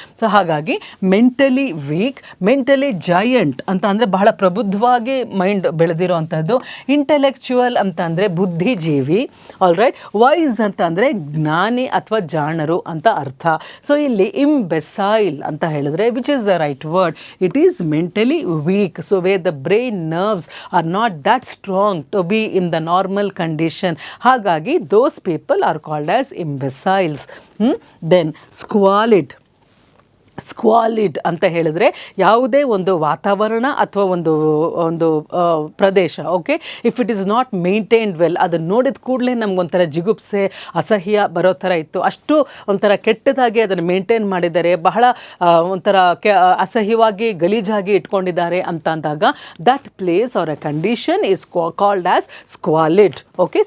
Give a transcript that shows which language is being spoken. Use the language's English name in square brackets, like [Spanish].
[Kannada] So ಹಾಗಾಗಿ [English] mentally weak, mentally giant [Kannada] ಅಂತ ಅಂದರೆ ಬಹಳ ಪ್ರಬುದ್ಧವಾಗಿ ಮೈಂಡ್ ಬೆಳೆದಿರೋ ಅಂಥದ್ದು. ಇಂಟೆಲೆಕ್ಚುವಲ್ ಅಂತ ಅಂದರೆ ಬುದ್ಧಿಜೀವಿ. All right. ವೈಸ್ ಅಂತ ಅಂದರೆ ಜ್ಞಾನಿ ಅಥವಾ ಜಾಣರು ಅಂತ ಅರ್ಥ. ಸೊ ಇಲ್ಲಿ ಇಂಬೆಸೈಲ್ ಅಂತ ಹೇಳಿದ್ರೆ [English] Which is the right word? It is mentally weak. So where the brain nerves are not that strong to be in the normal condition. Hagagi those people are called as imbeciles. Then squalid. [Kannada] ಸ್ಕ್ವಾಲಿಡ್ ಅಂತ ಹೇಳಿದ್ರೆ ಯಾವುದೇ ಒಂದು ವಾತಾವರಣ ಅಥವಾ ಒಂದು ಪ್ರದೇಶ. Okay. [English] if it is not maintained well, [Kannada] ಅದನ್ನು ನೋಡಿದ ಕೂಡಲೇ ನಮಗೊಂಥರ ಜಿಗುಪ್ಸೆ, ಅಸಹ್ಯ ಬರೋ ಥರ ಇತ್ತು. ಅಷ್ಟು ಒಂಥರ ಕೆಟ್ಟದಾಗಿ ಅದನ್ನು ಮೇಂಟೈನ್ ಮಾಡಿದ್ದಾರೆ, ಬಹಳ ಒಂಥರ ಅಸಹ್ಯವಾಗಿ ಗಲೀಜಾಗಿ ಇಟ್ಕೊಂಡಿದ್ದಾರೆ ಅಂತ ಅಂದಾಗ [English] That place are a condition is called as squalid. [Kannada] Okay.